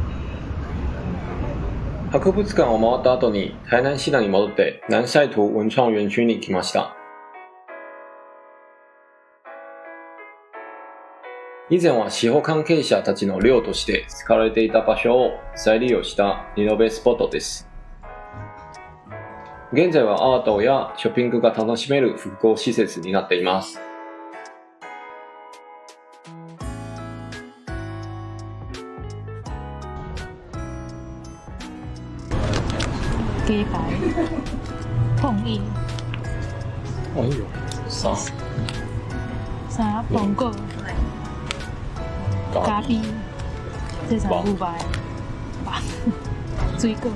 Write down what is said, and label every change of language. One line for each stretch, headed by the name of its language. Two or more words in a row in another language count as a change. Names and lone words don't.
Japanese: 博物館を回った後に台南市内に戻って南赛图文創園区に来ました。以前は司法関係者たちの寮として使われていた場所を再利用したリノベスポットです。現在はアートやショッピングが楽しめる複合施設になっています。
Chinese: 鸡排、碰意、哎呦，啥？啥苹果、咖喱，这啥牛排、水果、